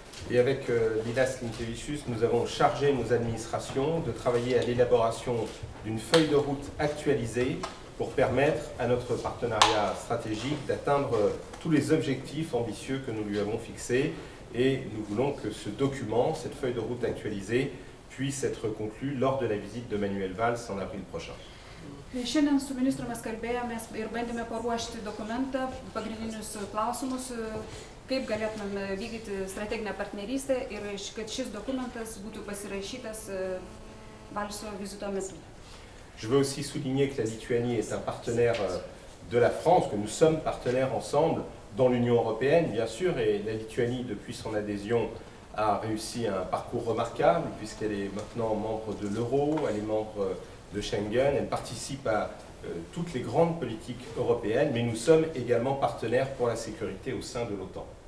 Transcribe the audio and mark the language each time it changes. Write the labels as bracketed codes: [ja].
[fr] Et avec Linas Linkevičius, nous avons chargé nos administrations de travailler à l'élaboration d'une feuille de route actualisée pour permettre à notre partenariat stratégique d'atteindre tous les objectifs ambitieux que nous lui avons fixés. Et nous voulons que ce document, cette feuille de route actualisée, puisse être conclue lors de la visite de Manuel Valls en avril prochain. [lt] Šiandien su ministru mes kalbėjomės ir bandėme paruošti dokumentą, pagrindinius klausimus, kaip galėtumėme vykdyti strateginę partnerystę ir kad šis dokumentas būtų pasirašytas Valso vizito metu. [fr] Je veux aussi souligner que la Lituanie est un partenaire de la France, que nous sommes partenaires ensemble dans l'Union européenne, bien sûr, et la Lituanie, depuis son adhésion, a réussi un parcours remarquable, puisqu'elle est maintenant membre de l'euro, elle est membre de Schengen, elle participe à toutes les grandes politiques européennes, mais nous sommes également partenaires pour la sécurité au sein de l'OTAN.